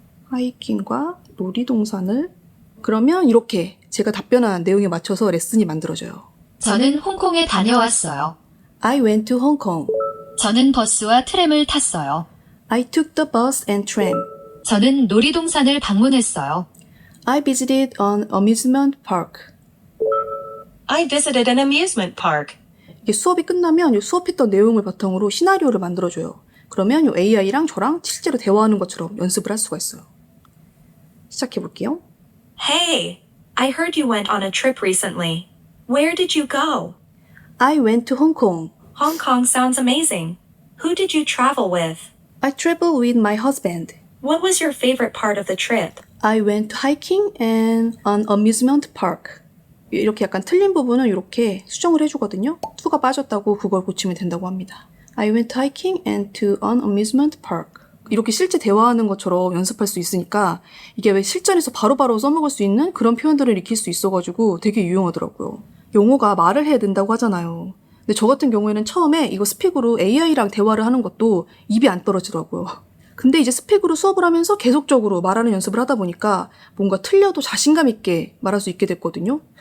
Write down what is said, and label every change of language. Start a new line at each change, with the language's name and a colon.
Korean: 하이킹과 놀이동산을 그러면 이렇게 제가 답변한 내용에 맞춰서 레슨이 만들어져요. 저는 홍콩에 다녀왔어요.
English: I went to Hong Kong.
Korean: 저는 버스와 트램을 탔어요.
English: I took the bus and tram.
Korean: 저는 놀이동산을 방문했어요.
English: I visited an amusement park. I visited an amusement park.
Korean: 이게 수업이 끝나면 이 수업했던 내용을 바탕으로 시나리오를 만들어줘요. 그러면 이 AI랑 저랑 실제로 대화하는 것처럼 연습을 할 수가 있어요. 시작해볼게요.
English: Hey, I heard you went on a trip recently. Where did you go? I went to Hong Kong. Hong Kong sounds amazing. Who did you travel with? I traveled with my husband. What was your favorite part of the trip? I went hiking and an amusement park.
Korean: 이렇게 약간 틀린 부분은 이렇게 수정을 해주거든요. to가 빠졌다고 그걸 고치면 된다고 합니다.
English: I went hiking and to an amusement park.
Korean: 이렇게 실제 대화하는 것처럼 연습할 수 있으니까 이게 왜 실전에서 바로바로 써먹을 수 있는 그런 표현들을 익힐 수 있어가지고 되게 유용하더라고요. 용어가 말을 해야 된다고 하잖아요. 근데 저 같은 경우에는 처음에 이거 스픽으로 AI랑 대화를 하는 것도 입이 안 떨어지더라고요. 근데 이제 스픽으로 수업을 하면서 계속적으로 말하는 연습을 하다 보니까 뭔가 틀려도 자신감 있게 말할 수 있게 됐거든요.